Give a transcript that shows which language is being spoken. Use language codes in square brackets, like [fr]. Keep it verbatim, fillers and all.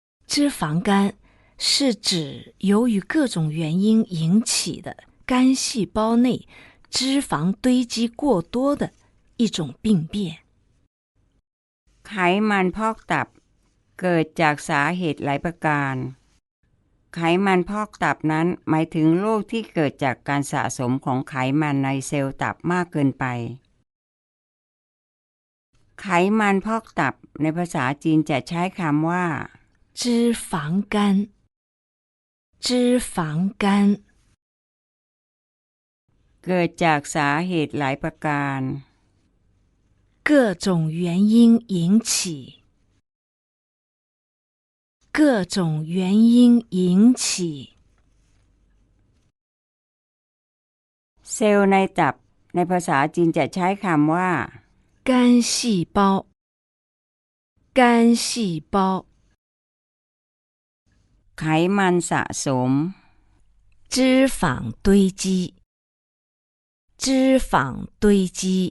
[zh] 脂肪肝是指由于各种原因引起的肝细胞内脂肪堆积过多的一种病变。 [th] ไขมันพอกตับเกิดจากสาเหตุหลายประการไขมันพอกตับนั้นหมายถึงโรคที่เกิดจากการสะสมของไขมันในเซลล์ตับมากเกินไปไขมันพอกตับในภาษาจีนจะใช้คำว่า [zh] จื้อฝังกันจื้อฝังกัน [th] เกิดจากสาเหตุหลายประการ [zh] 各种原因引起各种原因引起 [th] เซลล์ในตับในภาษาจีนจะใช้คำว่า [zh] 肝细胞肝细胞 [th] ไขมันสะสม [zh] 脂肪堆积脂肪堆积